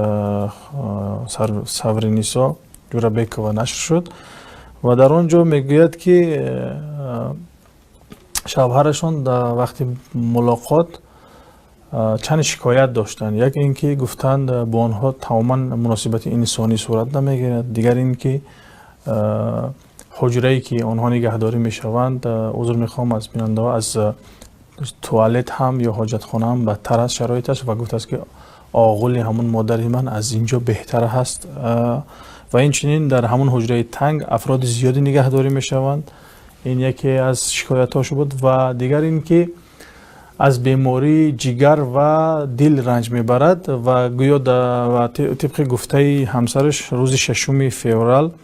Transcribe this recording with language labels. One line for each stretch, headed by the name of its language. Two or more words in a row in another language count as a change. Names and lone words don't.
Tajik: Саври Нисо Ҷурабекова нашр шуд ва дар он ҷо мегӯяд ки шавҳарашон вақти мулоқот чанд шикоят доштанд. як ин ки гуфтанд бо онҳо тамоман муносибати инсонӣ сурат намегирад, дигар ин ки ҳуҷрае ки онҳо нигаҳдорӣ мешаванд, узр мехоҳам аз бинандаҳо, аз туалет
Persian: هم یا حاجتخانه هم بدتر از شرایطش و گفت است که آغولی همون مادر من از اینجا بهتر هست و این چنین در همون حجره تنگ افراد زیادی نگهداری می شوند. این یکی از شکایتاش بود و دیگر این که از بیماری جگر و دل رنج میبرد و گویا و طبق گفته همسرش روز 6 فوریه